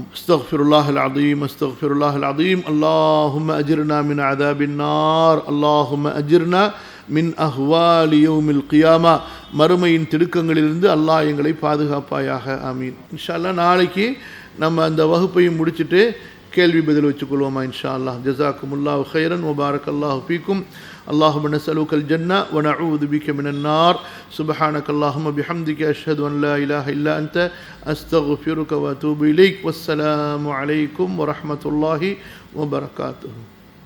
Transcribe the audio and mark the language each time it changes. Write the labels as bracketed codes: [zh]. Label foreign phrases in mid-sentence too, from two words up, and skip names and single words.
[ar] أستغفر الله العظيم أستغفر الله العظيم اللهم أجرنا من عذاب النار اللهم أجرنا من أهوال يوم القيامة. [ta] மறுமையின் திடுக்கங்களிலிருந்து அல்லாஹ் எங்களை பாதுகாப்பாயாக. ஆமீன். [ar] إن شاء الله [ta] நாளைக்கு நம்ம அந்த வகுப்பையும் முடிச்சுட்டு கேள்வி பதில் வச்சுக்கொள்வோமா [ar] إن شاء الله. جزاكم الله خيرا وبارك الله فيكم. اللهم نسألك الجنة ونعوذ بك من النار. سبحانك اللهم بحمدك أشهد أن لا إله إلا أنت أستغفرك وأتوب إليك. والسلام عليكم ورحمة الله وبركاته.